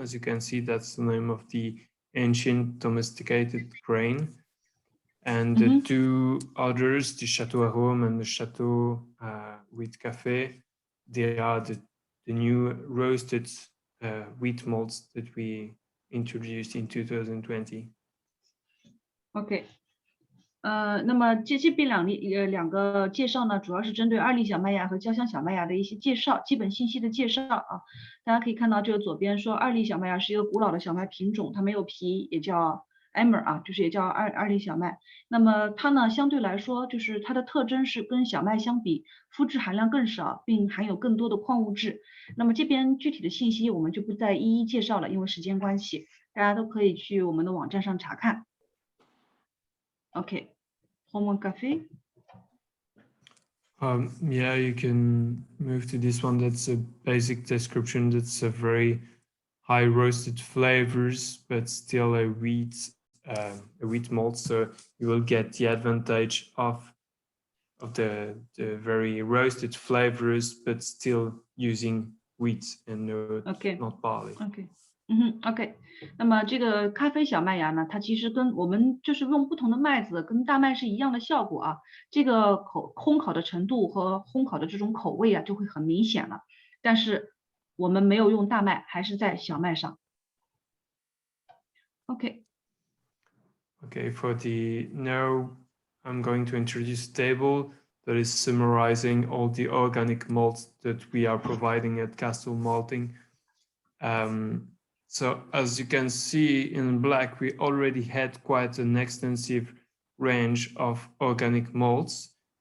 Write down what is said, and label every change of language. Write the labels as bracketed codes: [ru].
[en] As you can see, that's the name of the ancient domesticated grain. And the two others, the Chateau Arôme and the Chateau Wheat Café, they are the new roasted wheat malts that we introduced in 2020. [zh] OK， 那么这边两个介绍呢，主要是针对2粒小麦芽和焦香小麦芽的一些介绍，基本信息的介绍啊。大家可以看到这个左边说2粒小麦芽是一个古老的小麦品种，它没有皮，也叫 Emmer 啊，就是也叫2粒小麦。那么它呢，相对来说就是它的特征是跟小麦相比，麸质含量更少，并含有更多的矿物质。那么这边具体的信息我们就不再一一介绍了，因为时间关系，大家都可以去我们的网站上查看。 [en] OK， Roman Café。 Yeah, you can move to this one. That's a basic description. That's a very high roasted flavors, but still a wheat malt. So you will get the advantage of the very roasted flavors, but still using wheat and not barley. [zh] OK， 那么这个咖啡小麦芽呢，它其实跟我们就是用不同的麦子跟大麦是一样的效果啊，这个烘烤的程度和烘烤的这种口味啊就会很明显了，但是我们没有用大麦，还是在小麦上。 OK， [en] for now I'm going to introduce a table that is summarizing all the organic malts that we are providing at Castle Malting. So as you can see in black, we already had quite an extensive range of organic malts.